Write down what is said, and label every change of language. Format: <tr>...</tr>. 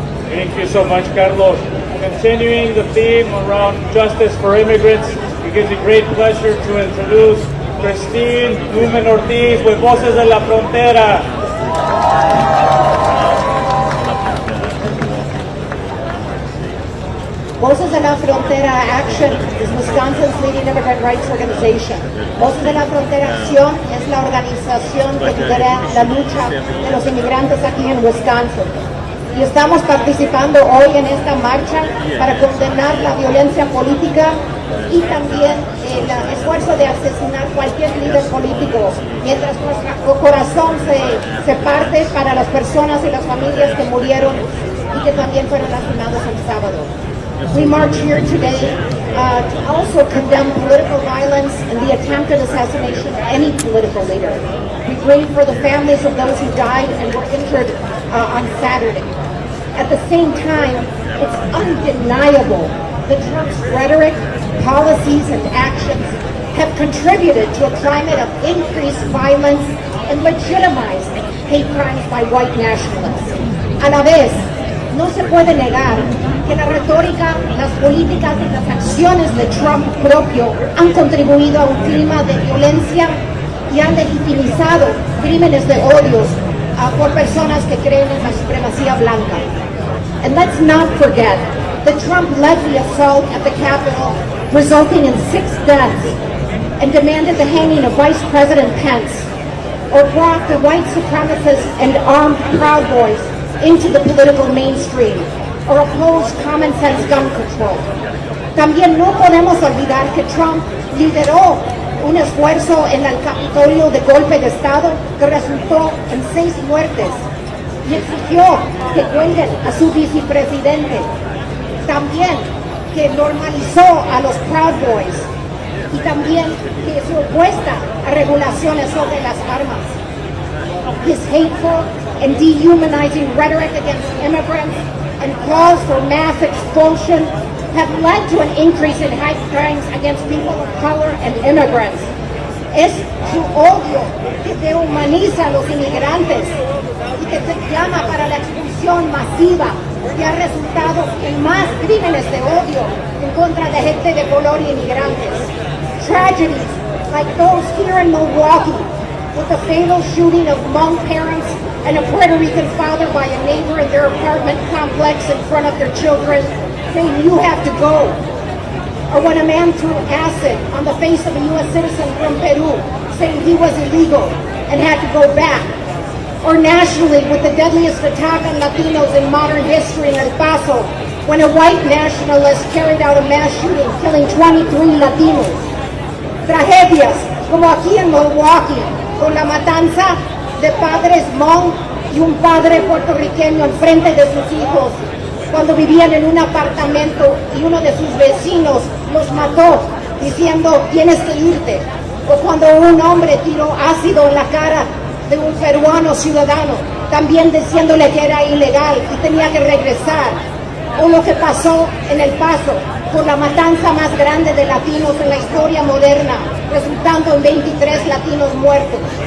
<en>Thank you so much, Carlos. Continuing the theme around justice for immigrants, it gives me great pleasure to introduce Christine Newman Ortiz with Voces de la Frontera. Voces de la Frontera Action is Wisconsin's leading immigrant rights organization.</en> <es>Voces de la Frontera Acción es la organización que lidera la lucha de los inmigrantes aquí en Wisconsin. Y estamos participando hoy en esta marcha para condenar la violencia política y también el esfuerzo de asesinar cualquier líder político, mientras nuestro corazón se parte para las personas y las familias que murieron y que también fueron lastimados el sábado.</es> <en>We march here today to also condemn political violence and the attempted assassination of any political leader. We grieve for the families of those who died and were injured on Saturday. At the same time, it's undeniable that Trump's rhetoric, policies, and actions have contributed to a climate of increased violence and legitimized hate crimes by white nationalists.</en> <es>A la vez, no se puede negar que la retórica, las políticas y las acciones de Trump propio han contribuido a un clima de violencia y han legitimizado crímenes de odios por personas que creen en la supremacía blanca.</es> <en>And let's not forget that Trump led the assault at the Capitol, resulting in 6 deaths, and demanded the hanging of Vice President Pence, or brought the white supremacists and armed Proud Boys into the political mainstream, or opposed common sense gun control.</en> <es>También no podemos olvidar que Trump lideró un esfuerzo en el Capitolio de golpe de Estado que resultó en 6 muertes y exigió que cuelguen a su vicepresidente. También que normalizó a los Proud Boys y también que se opuesta a regulaciones sobre las armas.</es> <en>His hateful and dehumanizing rhetoric against immigrants and calls for mass expulsion have led to an increase in hate crimes against people of color and immigrants.</en> <es>Es su odio que deshumaniza a los inmigrantes y que se llama para la expulsión masiva que ha resultado en más crímenes de odio en contra de gente de color y inmigrantes.</es> <en>Tragedies like those here in Milwaukee, with the fatal shooting of Hmong parents and a Puerto Rican father by a neighbor in their apartment complex in front of their children, saying, "You have to go." Or when a man threw acid on the face of a U.S. citizen from Peru, saying he was illegal and had to go back. Or nationally, with the deadliest attack on Latinos in modern history in El Paso, when a white nationalist carried out a mass shooting, killing 23 Latinos.</en> <es>Tragedias como aquí en Milwaukee, con la matanza de padres Hmong y un padre puertorriqueño enfrente de sus hijos cuando vivían en un apartamento y uno de sus vecinos los mató diciendo tienes que irte, o cuando un hombre tiró ácido en la cara de un peruano ciudadano también diciéndole que era ilegal y tenía que regresar, o lo que pasó en El Paso por la matanza más grande de latinos en la historia moderna, resultando en 23 latinos muertos.</es>